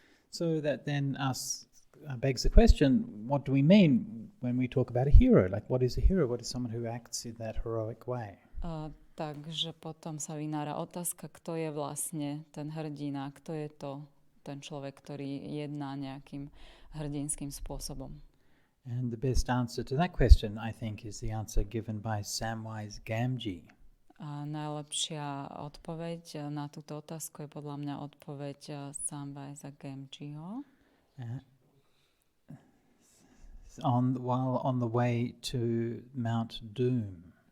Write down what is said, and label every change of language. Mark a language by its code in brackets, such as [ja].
[en] So that then begs the question, what do we mean when we talk about a hero? Like, what is a hero? What is someone who acts in that heroic way? [sk] Takže potom sa vynára otázka, kto je vlastne ten hrdina, kto je to ten človek, ktorý jedná nejakým hrdinským spôsobom. [en] And the best answer to that question, I think, is the answer given by Samwise Gamgee. [sk] A najlepšia odpoveď na túto otázku je podľa mňa odpoveď Samwise Gamgeeho. [en] While on the way to Mount Doom.